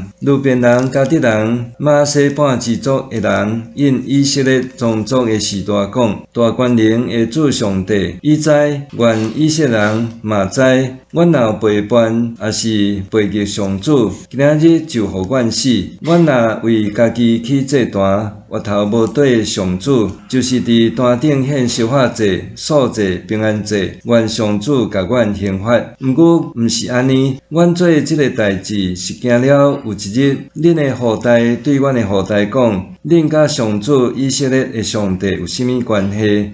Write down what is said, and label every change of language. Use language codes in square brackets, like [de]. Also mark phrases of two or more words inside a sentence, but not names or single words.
[nan] 路边人、迦得人、玛拿西半支族的人，因以色列宗族的时代讲：大权能的主上帝，伊知，愿以色列人嘛知，阮若背叛，也是背逆上主，今仔日就互阮死。阮若为家己起祭坛，额头无对上主，就是伫坛顶献烧化祭、素祭、平安祭，愿上主甲阮刑罚。毋过毋是安尼，阮做即个代志是惊了有一日，恁的后代对阮的后代讲：恁甲上主以色列的上帝有甚物关系？